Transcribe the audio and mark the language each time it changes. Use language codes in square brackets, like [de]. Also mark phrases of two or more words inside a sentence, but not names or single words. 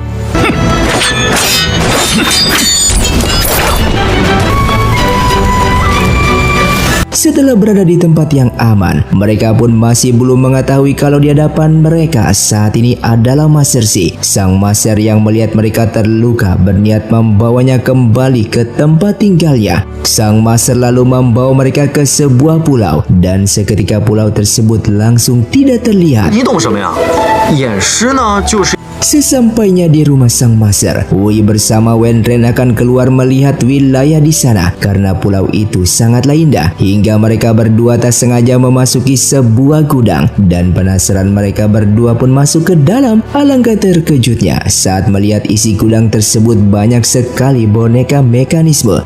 [id] Setelah berada di tempat yang aman, mereka pun masih belum mengetahui kalau di hadapan mereka saat ini adalah Master Xi. Sang Master yang melihat mereka terluka berniat membawanya kembali ke tempat tinggalnya. Sang Master lalu membawa mereka ke sebuah pulau dan seketika pulau tersebut langsung tidak terlihat. [zh] 你懂什么呀？演诗呢，就是。 [id] Sesampainya di rumah sang Master, Wei bersama Wen Ren akan keluar melihat wilayah di sana karena pulau itu sangatlah indah. Hingga mereka berdua tak sengaja memasuki sebuah gudang dan penasaran mereka berdua pun masuk ke dalam. Alangkah terkejutnya saat melihat isi gudang tersebut banyak sekali boneka mekanisme.